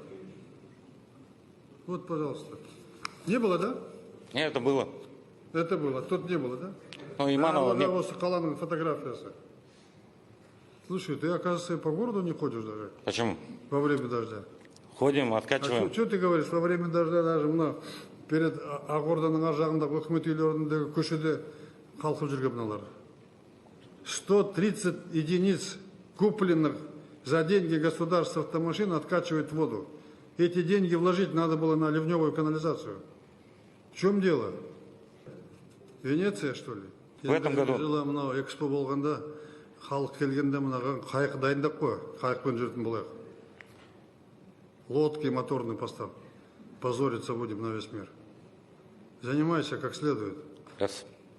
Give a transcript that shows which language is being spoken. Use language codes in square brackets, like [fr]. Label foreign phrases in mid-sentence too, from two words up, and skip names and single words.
[ru] Вот, пожалуйста. Не было, да? Нет, это было. Это было. Тут не было, да? Ну, Иманова не было. [kk] Соколаның фотографиясы. [ru] Слушай, ты, оказывается, по городу не ходишь даже Почему? во время дождя. Ходим, А откачиваем. что ты говоришь, во время дождя даже перед [kk] Ақорданың ар жағындағы үкімет үйлеріндегі көшеде қалқып жүрген мыналар. [ru] 130 единиц купленных за деньги государства автомашин откачивает воду. Эти деньги вложить надо было на ливневую канализацию. В чем дело? Венеция, что ли? В этом году. [kk] Жылы мынау экспо болғанда халық келгенде мынаған қайық дайындап қой, қайықпен жүретін болайық. [ru] Лодки моторный поставь. Позориться будем на весь мир. Занимайся как следует. Раз.